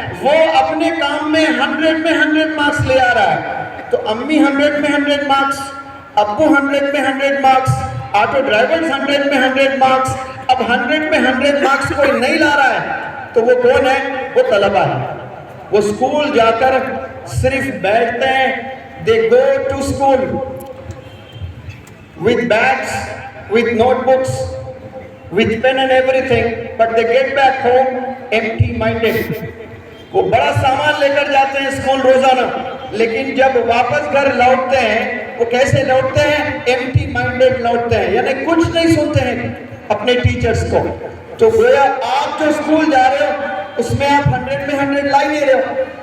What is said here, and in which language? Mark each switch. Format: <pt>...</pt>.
<ur>وہ اپنے کام میں 100 میں 100 مارکس لے آ رہا ہے. تو امی 100 میں 100 مارکس, ابو 100 میں 100 مارکس, آٹو ڈرائیورز 100 میں 100 مارکس. اب 100 میں 100 مارکس کوئی نہیں لا رہا ہے تو وہ کون ہے؟ وہ طلبہ ہے. وہ اسکول جا کر صرف بیٹھتے ہیں.</ur> <en>They go to school with bags, with notebooks, with pen and everything, but they get back home empty-minded.</en> <ur>وہ بڑا سامان لے کر جاتے ہیں اسکول روزانہ, لیکن جب واپس گھر لوٹتے ہیں وہ کیسے لوٹتے ہیں؟ empty-minded لوٹتے ہیں, یعنی کچھ نہیں سنتے ہیں اپنے ٹیچرز کو. تو گویا آپ جو اسکول جا رہے ہو اس میں آپ 100 میں 100 لا نہیں رہے ہو.</ur>